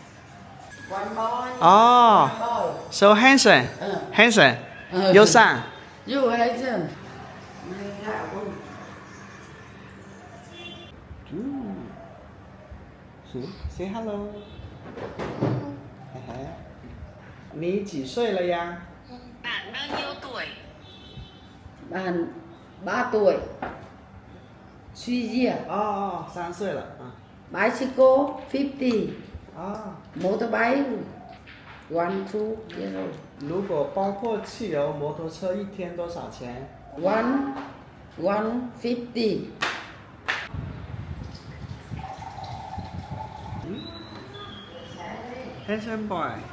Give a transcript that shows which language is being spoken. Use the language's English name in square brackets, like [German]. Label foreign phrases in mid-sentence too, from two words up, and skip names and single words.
[English] 哦，So handsome，handsome， [Chinese] 有伞。 [English] You handsome。 Say hello。 [Chinese] 嘿嘿，你几岁了呀 [Vietnamese] ？Bạn bao nhiêu tuổi? Bạn 3 tuổi. Suy gì? [Chinese] 哦，3岁了啊。 [English] Bicycle 50. 啊。 Motorbike 1 2 0. [Chinese] 如果包括汽油摩托车一天多少钱？150. [English] Handsome boy。